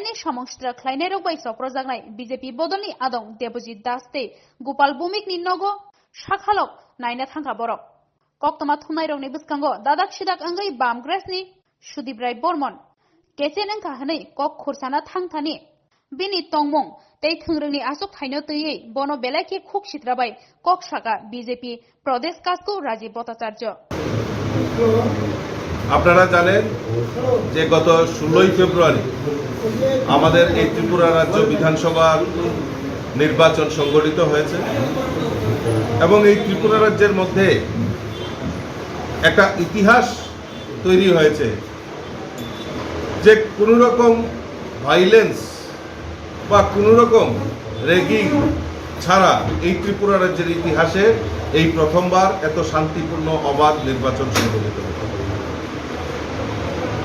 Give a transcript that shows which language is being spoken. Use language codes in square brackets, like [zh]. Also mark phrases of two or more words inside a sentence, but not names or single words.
[trp] नि सामंसिद्रा ख्लायनाय रक बाय सप्रजागनाय बीजेपी बदलनि आदं देबजित दासते गोपाल भौमिकनि नगो साखालक नायना थांखा बरक कक्तमा थुनाय रंनि बिस्कांगो दादाक सिदाक अंगै बामग्रेसनि सुदीप्राय बर्मन केसेन अंका हनै कक खुरसाना थांथानि बिनि तंमं तै थोंरोंनि आसक थाइनो तैयै बनो बेलायके खुक सित्राबाय कक साका बीजेपी प्रदेश कासको राजीव भट्टाचार्य। [bn] আপনারা জানেন যে গত 16 ফেব্রুয়ারি আমাদের এই ত্রিপুরা রাজ্য বিধানসভা নির্বাচন সংগঠিত হয়েছে এবং এই ত্রিপুরা রাজ্যের মধ্যে একটা ইতিহাস তৈরি হয়েছে যে কোনো রকম ভাইলেন্স বা কোনো রকম রেগিং ছাড়া এই ত্রিপুরা রাজ্যের ইতিহাসে এই প্রথমবার এত শান্তিপূর্ণ অবাধ নির্বাচন সংগঠিত হয়েছে।